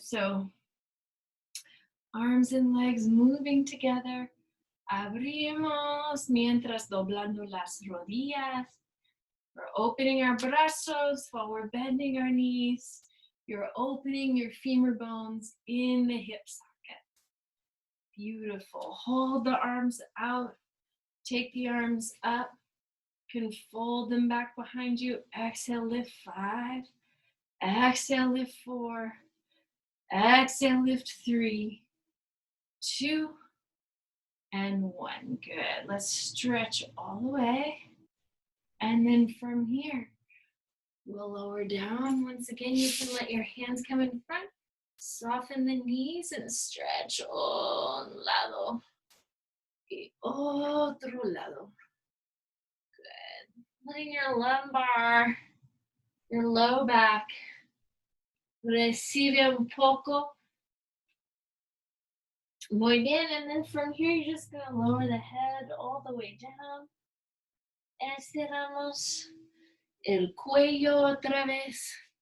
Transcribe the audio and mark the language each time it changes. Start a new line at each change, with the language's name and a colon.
English: So arms and legs moving together.
Spanish: Abrimos mientras doblando las rodillas.
English: We're opening our brazos while we're bending our knees. You're opening your femur bones in the hip socket. Beautiful. Hold the arms out. Take the arms up. You can fold them back behind you. Exhale, lift 5. Exhale, lift 4. Exhale, lift 3. 2 and 1. Good. Let's stretch all the way. And then from here, we'll lower down. Once again, you can let your hands come in front. Soften the knees and stretch
Spanish: un lado y otro lado.
English: Good. Letting your lumbar, your low back,
Spanish: recibe un poco. Muy bien,
English: and then from here, you're just gonna lower the head all the way down.
Spanish: Estiramos el cuello otra vez.